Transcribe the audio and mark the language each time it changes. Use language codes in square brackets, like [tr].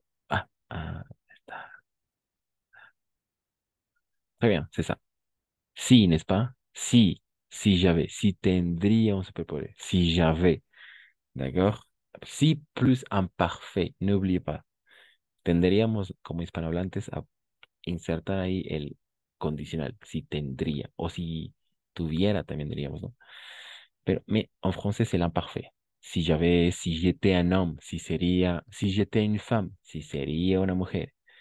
[es] Ah, ah, estar. [fr] Très bien, c'est ça. Si, n'est-ce pas? Si j'avais, [es] si tendría un superpoder, [fr] si j'avais, ¿d'accord? Si plus imparfait, n'oubliez pas. [es] Tendríamos, como hispanohablantes, a insertar ahí el condicional, si tendría, o si tuviera, también diríamos, ¿no? [fr] Pero en français, c'est l'imparfait. Si j'avais, si j'étais un homme, si sería, si j'étais une femme, [es] si sería una mujer.